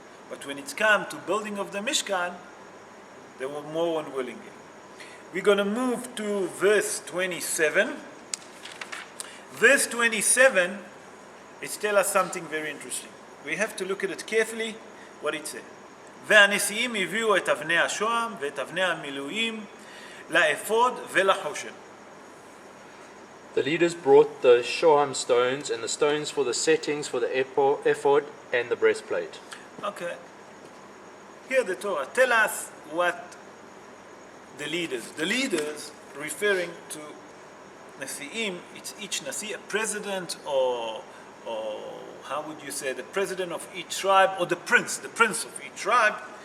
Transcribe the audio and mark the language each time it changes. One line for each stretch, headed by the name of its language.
English: But when it's come to building of the Mishkan, they were more unwilling. We're going to move to verse 27. Verse 27, it tells us something very interesting. We have to look at it carefully, what it says.
Hebrew: והנשיאים הביאו את אבני השוהם ואת אבני המילואים לאפוד ולחושן.
English: The leaders brought the shoham stones and the stones for the settings for the ephod and the breastplate. Okay. Here the Torah tell us what the leaders referring to Nasi'im, it's each Nasi, a president or how would you say, the president of each tribe, or the prince of each tribe.